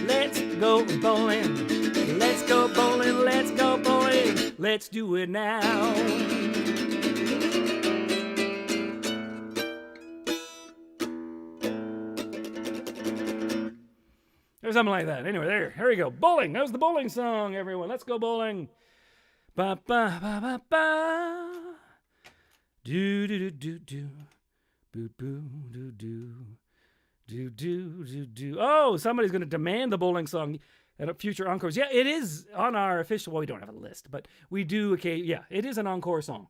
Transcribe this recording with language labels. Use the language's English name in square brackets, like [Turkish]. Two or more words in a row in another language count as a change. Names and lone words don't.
[English] Let's go bowling. Let's go bowling. Let's go bowling. Let's do it now. Or something like that. Anyway, here we go. Bowling. That was the bowling song, everyone. Let's go bowling. Ba ba ba ba ba. Do do do do do. Boo boo do do. Do do do do. Oh, somebody's going to demand the bowling song at a future encores. Yeah, it is on our official. Well, we don't have a list, but we do. Okay, yeah, it is an encore song.